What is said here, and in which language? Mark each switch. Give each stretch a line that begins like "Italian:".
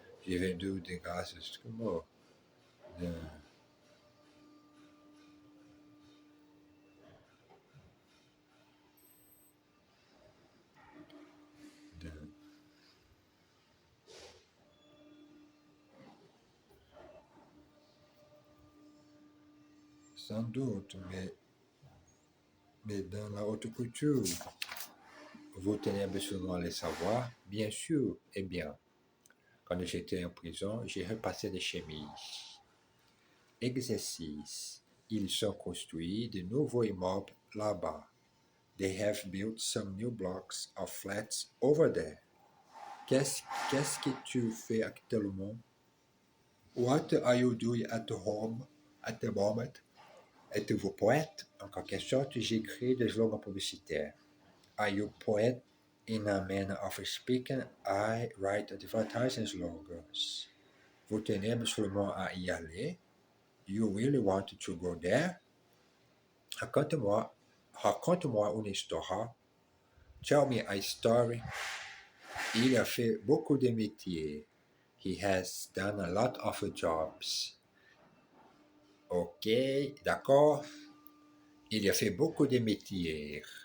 French: J'ai vendu des gaz esquimaux. De, de- Sans doute, mais dans la haute couture, vous tenez absolument à le savoir, bien sûr, et bien. Quand j'étais en prison, j'ai repassé des chemises. Exercice. Ils ont construit de nouveaux immeubles là-bas.
English: They have built some new blocks of flats over there.
French: Qu'est-ce que tu fais actuellement?
English: What are you doing at home at the moment?
French: Êtes-vous poète? En quelque sorte, j'écris des slogans publicitaires.
English: Are you poet? In a manner of speaking, I write advertising slogans.
French: Vous tenez absolument à y aller?
English: You really want to go there?
French: Raconte-moi, raconte-moi une histoire.
English: Tell me a story.
French: Il a fait beaucoup de métiers.
English: He has done a lot of jobs.
French: Ok, d'accord. Il a fait beaucoup de métiers.